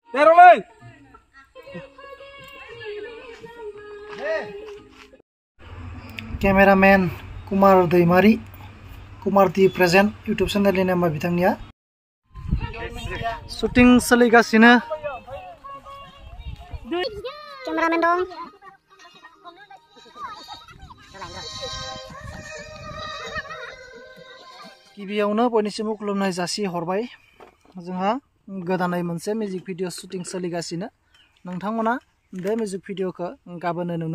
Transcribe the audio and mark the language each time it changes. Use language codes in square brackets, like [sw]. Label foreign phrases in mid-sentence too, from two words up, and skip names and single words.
[brx] Cameraman Kumar Daimari, Kumar T [en] present YouTube channel [brx] ni nama bitangnya. Shooting soligasiनो. Cameraman dong. गिबियावनो बयनिसिमबो खुलुमनाय जासि हरबाय जोंहा गोदानै मोनसे [en] music video shooting [brx] सोलिगासिनो नोंथांमोना बे [en] music videoखौ [brx] गाबोनो नुनो